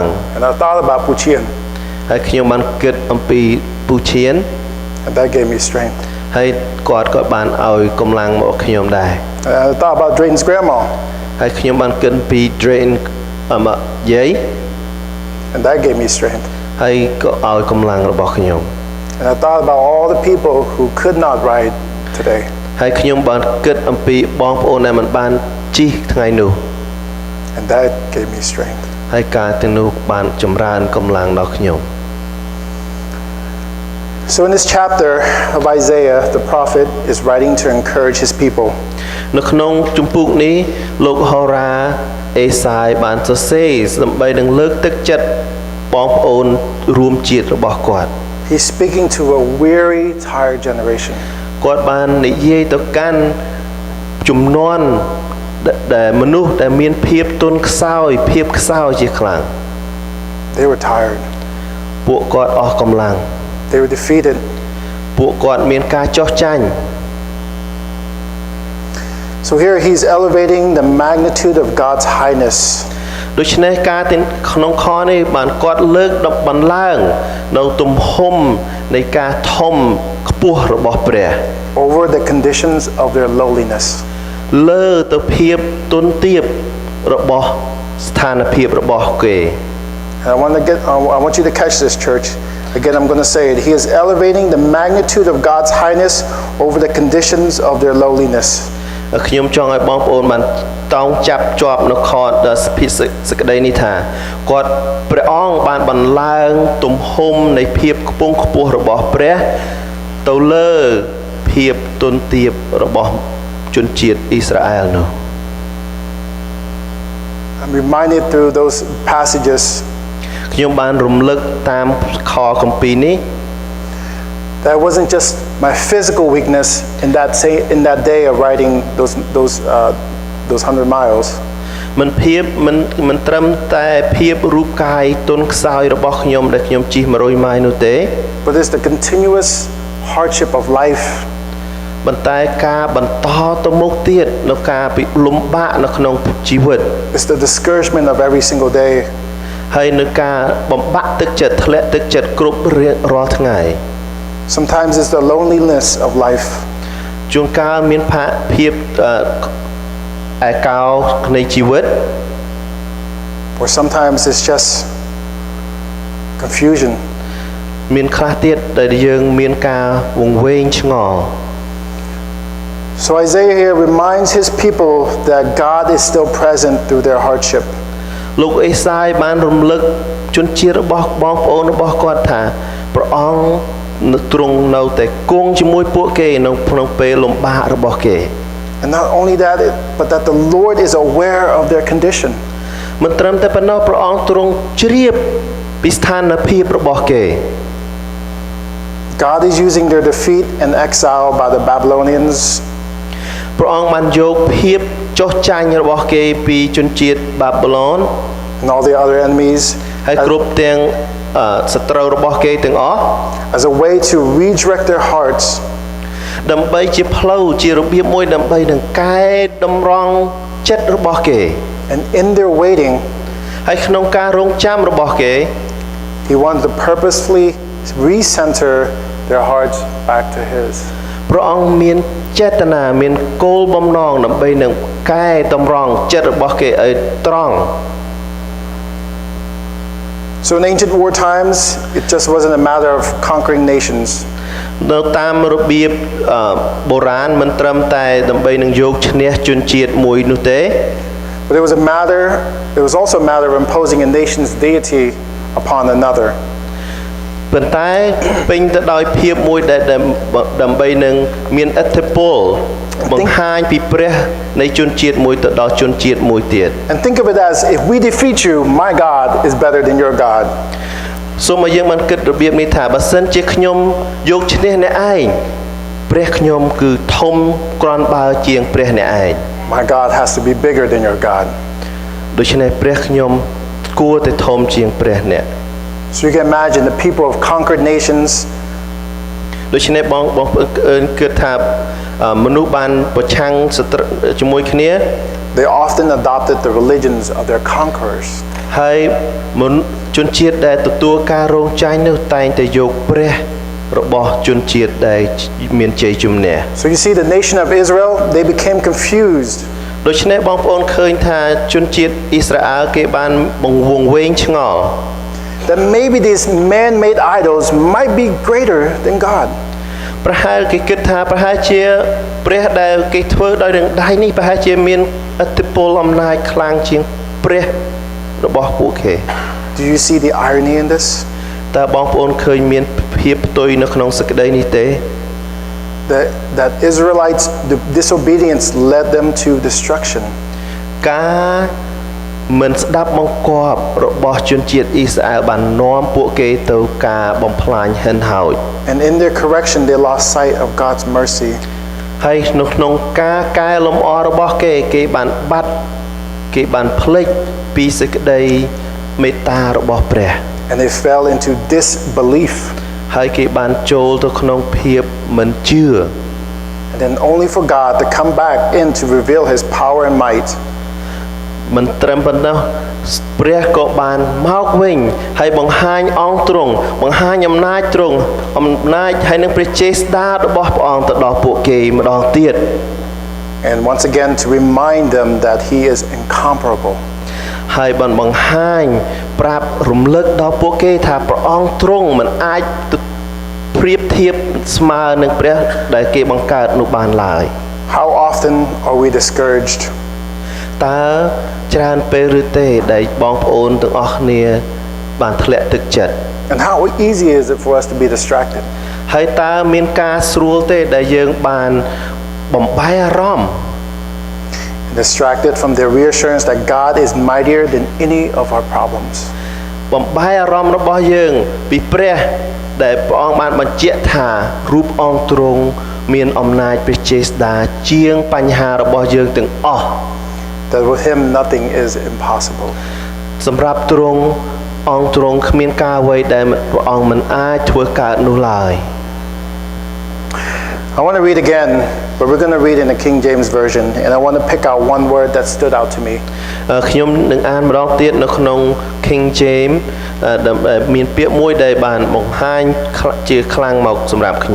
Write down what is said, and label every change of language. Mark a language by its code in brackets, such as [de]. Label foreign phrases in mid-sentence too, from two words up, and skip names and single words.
[en] And I thought about Puchian. [km] ហើយខ្ញុំបានគិតអំពីពូឈៀន [en] And that gave me strength. [km] ហើយគាត់ក៏បានឲ្យកម្លាំងមកខ្ញុំដែរ [en] And I thought about Drayton's grandma. [km] ហើយខ្ញុំបានគិតពី Drain យាយ [en] And that gave me strength. [km] ហើយក៏ឲ្យកម្លាំងរបស់ខ្ញុំ [en] And I thought about all the people who could not ride today. [km] ហើយខ្ញុំបានគិតអំពីបងប្អូនដែលមិនបានជិះថ្ងៃនោះ [en] And that gave me strength. [km] ហើយការទាំងនោះបានចម្រើនកម្លាំងដល់ខ្ញុំ [en] So in this chapter of Isaiah, the prophet is writing to encourage his people. [km] នៅក្នុងជំពូកនេះលោកហោរ៉ាអេសាយបានសរសេរដើម្បីនឹងលើកទឹកចិត្តបងប្អូនរួមជាតិរបស់គាត់ [en] He's speaking to a weary, tired generation. [km] គាត់បាននិយាយទៅកាន់ជំនាន់ដែលមនុស្សដែលមានភាពទន់ខ្សោយភាពខ្សោយជាខ្លាំង [en] They were tired. [km] ពួកគាត់អស់កម្លាំង [en] They were defeated. [km] ពួកគាត់មានការចោះចាញ់ [en] So here he's elevating the magnitude of God's highness. [km] ដូច្នេះការទាំងក្នុងខនេះបានគាត់លើកបន្ឡើងនៅទំហំនៃការធំខ្ពស់របស់ព្រះ [en] over the conditions of their lowliness. [km] លើទៅភាពទុនទាបរបស់ស្ថានភាពរបស់គេ [en] And I want you to catch this, church. Again, I'm going to say it. He is elevating the magnitude of God's highness over the conditions of their lowliness. [km] ខ្ញុំចង់ឲ្យបងប្អូនបានតោងចាប់ជាប់នៅខសេចក្តីនេះថាគាត់ព្រះអង្គបានបន្ឡើងទំហំនៃភាពខ្ពង់ខ្ពស់របស់ព្រះទៅលើភាពទុនទាបរបស់ជនជាតិអ៊ីស្រាអែលនោះ [en] I'm reminded through those passages [km] ខ្ញុំបានរំលឹកតាមខគម្ពីរនេះ [en] that it wasn't just my physical weakness in that day of riding those 100 miles. [km] មិនត្រឹមតែភាពរូបកាយទុនខ្សោយរបស់ខ្ញុំដែលខ្ញុំជិះ100ម៉ាយនោះទេ [en] But it's the continuous hardship of life. [km] ប៉ុន្តែការបន្តទៅមុខទៀតនៅការលំបាកនៅក្នុងជីវិត [en] It's the discouragement of every single day. [km] ហើយនៅការបំបាក់ទឹកចិត្តធ្លាក់ទឹកចិត្តគ្រប់រាល់ថ្ងៃ [en] Sometimes it's the loneliness of life. [km] ជួនកាលមានភាពឯកោនៃជីវិត [en] Or sometimes it's just confusion. [km] មានខ្លះទៀតដែលយើងមានការវង្វេងឆ្ងល់ [en] So Isaiah here reminds his people that God is still present through their hardship. [km] លោកអេសាយបានរំលឹកជនជាតិរបស់បងប្អូនរបស់គាត់ថាព្រះអង្គទ្រង់នៅតែគង់ជាមួយពួកគេនៅក្នុងពេលលំបាករបស់គេ [en] And not only that, but that the Lord is aware of their condition. [km] មិនត្រឹមតែប៉ុណ្ណោះព្រះអង្គទ្រង់ជ្រាបពីស្ថានភាពរបស់គេ [en] God is using their defeat and exile by the Babylonians [km] ព្រះអង្គបានយកភាពចុះចាញ់របស់គេពីជនជាតិបាប៊ីឡូន [en] and all the other enemies [km] ហើយគ្រប់ទាំងសត្រូវរបស់គេទាំងអស់ [en] as a way to redirect their hearts [km] ដើម្បីជាផ្លូវជារបៀបមួយដើម្បីនឹងកែតម្រង់ចិត្តរបស់គេ [en] and in their waiting [km] ហើយក្នុងការរងចាំរបស់គេ [en] he wanted to purposefully recenter their hearts back to his [km] ព្រះអង្គមានចេតនាមានគោលបំណងដើម្បីនឹងកែតម្រង់ចិត្តរបស់គេឲ្យត្រង់ [en] So in ancient war times it just wasn't a matter of conquering nations [km] នៅតាមរបៀបបុរាណមិនត្រឹមតែដើម្បីនឹងយកឈ្នះជនជាតិមួយនោះទេ [en] but it was also a matter of imposing a nation's deity upon another [km] ប៉ុន្តែពេញទៅដោយភាពមួយដែលដើម្បីនឹងមានឥទ្ធិពលបង្ហាញពីព្រះនៃជនជាតិមួយទៅដល់ជនជាតិមួយទៀត [en] and think of it as if we defeat you my God is better than your God [km] សូមឲ្យយើងបានគិតរបៀបនេះថាបើសិនជាខ្ញុំយកឈ្នះអ្នកឯងព្រះខ្ញុំគឺធំគ្រាន់បើជាងព្រះអ្នកឯង [en] My God has to be bigger than your God [km] ដូច្នេះព្រះខ្ញុំគួរតែធំជាងព្រះអ្នក [en] So you can imagine the people of conquered nations [km] ដូច្នេះបងប្អូនគិតថាមនុស្សបានប្រឆាំងជាមួយគ្នា [en] they often adopted the religions of their conquerors [km] ហើយជនជាតិដែលទទួលការរងចាញ់នោះតែងតែយកព្រះរបស់ជនជាតិដែលមានជ័យជំនះ [en] So you see the nation of Israel they became confused [km] ដូច្នេះបងប្អូនឃើញថាជនជាតិអ៊ីស្រាអែលគេបានបង្វង្វេងឆ្ងល់ [en] that maybe these man-made idols might be greater than God [km] ប្រហែលគេគិតថាប្រហែលជាព្រះដែលគេធ្វើដោយនឹងដៃនេះប្រហែលជាមានឥទ្ធិពលអំណាចខ្លាំងជាងព្រះរបស់ពួកគេ [en] Do you see the irony in this [km] តើបងប្អូនឃើញមានភាពផ្ទុយនៅក្នុងសេចក្តីនេះទេ [en] that Israelites the disobedience led them to destruction [km] ការមិនស្ដាប់បង្គាប់របស់ជនជាតិអ៊ីស្រាអែលបាននាំពួកគេទៅការបំផ្លាញហិនហោច [en] and in their correction they lost sight of God's mercy [km] ហើយនៅក្នុងការកែលម្អរបស់គេបានបាត់គេបានភ្លេចពីសេចក្តីមេត្តារបស់ព្រះ [en] and they fell into disbelief [km] ហើយគេបានចូលទៅក្នុងភាពមិនជឿ [en] and then only for God to come back in to reveal his power and might [km] មិនត្រឹមប៉ុណ្ណោះព្រះក៏បានមកវិញហើយបង្ហាញអង្គទ្រង់បង្ហាញអំណាចទ្រង់អំណាចហើយនឹងព្រះចេស្តារបស់ព្រះអង្គទៅដល់ពួកគេម្ដងទៀត [en] And once again to remind them that he is incomparable. [km] ហើយបានបង្ហាញប្រាប់រំលឹកដល់ពួកគេថាព្រះអង្គទ្រង់មិនអាចប្រៀបធៀបស្មើនឹងព្រះដែលគេបង្កើតនោះបានឡើយ [en] How often are we discouraged? [km] តើច្រើនពេលឬទេដែលបងប្អូនទាំងអស់គ្នាបានធ្លាក់ទឹកចិត្ត [en] And how easy is it for us to be distracted? [km] ហើយតើមានការស្រួលទេដែលយើងបានបំបែរអារម្មណ៍ [en] Distracted from the reassurance that God is mightier than any of our problems. [km] បំបែរអារម្មណ៍របស់យើងពីព្រះដែលព្រះអង្គបានបញ្ជាក់ថារូបអង្គទ្រង់មានអំណាចព្រះចេស្តាជាងបញ្ហារបស់យើងទាំងអស់ [en] That with him nothing is impossible. [km] សម្រាប់ទ្រង់អង្គទ្រង់គ្មានការអ្វីដែលព្រះអង្គមិនអាចធ្វើកើតនោះឡើយ [en] I want to read again, but we're going to read in the King James Version, and I want to pick out one word that stood out to me. [km] ខ្ញុំនឹងអានម្ដងទៀតនៅក្នុង King James មានពាក្យមួយដែលបានបង្ហាញជាខ្លាំងមកសម្រាប់ខ្ញុំ